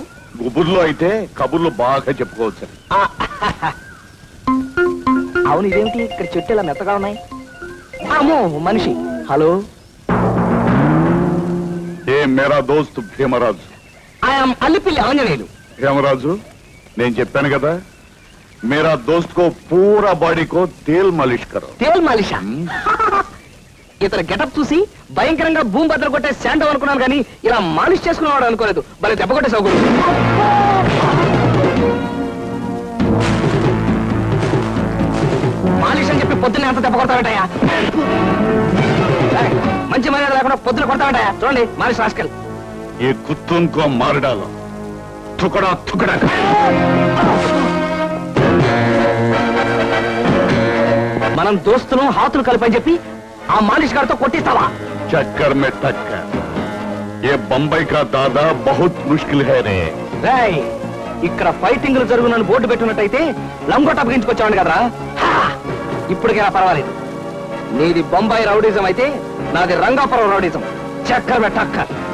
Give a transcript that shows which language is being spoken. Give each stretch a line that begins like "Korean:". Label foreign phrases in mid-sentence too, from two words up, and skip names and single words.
Telugu: గుబుర్లో అయితే కబుర్లు బాగా చెప్పుకోవచ్చు. అవును, ఇదేమిటి ఇక్కడ చెట్టు ఇలా మెత్తగా ఉన్నాయి? అమ్మో, మనిషి. హలో,
Hindi: ए मेरा दोस्त भीमराजु.
Telugu: ఐఎమ్ అల్లిపిల్లి ఆంజనేయులు. భీమరాజు, నేను చెప్పాను కదా,
Hindi: मेरा दोस्त को पूरा बॉडी को तेल मालिश करो. तेल मालिश?
Telugu: ఇతర గెటప్ చూసి భయంకరంగా భూమి బద్దలు కొట్టే శాండవ్ అనుకున్నాను కానీ ఇలా మాలిష్ చేసుకునేవాడు అనుకోలేదు. భలే దెబ్బ కొట్టే సౌకర్యం. మాలిష్ అని పొద్దున్న ఎంత దెబ్బ కొడతావేటయ్యా? ఏయ్, మంచి మర్యాద లేకుండా పొద్దున కొడతావేటయ్యా? చూడండి మానేసి రాసుకెళ్ళి.
Hindi: ये कुत्तों को मार डालो टुकड़ा टुकड़ा
Telugu: మనం దోస్తులు హాతులు కలిపని చెప్పి ఆ మాలిష్ గారితో కొట్టిస్తావా?
Hindi: चक्कर में टक्कर ये बम्बई का दादा बहुत मुश्किल है रे
Telugu: రేయ్, ఇక్కడ ఫైటింగ్లు జరుగునని బోర్డు పెట్టున్నట్టయితే లంగోట అప్పగించుకొచ్చావండి కదరా. హా! ఇప్పటికైనా పర్వాలేదు. నీది బొంబాయి రౌడీజం అయితే నాది రంగాపురం రౌడీజం.
Hindi: चक्कर में टक्कर.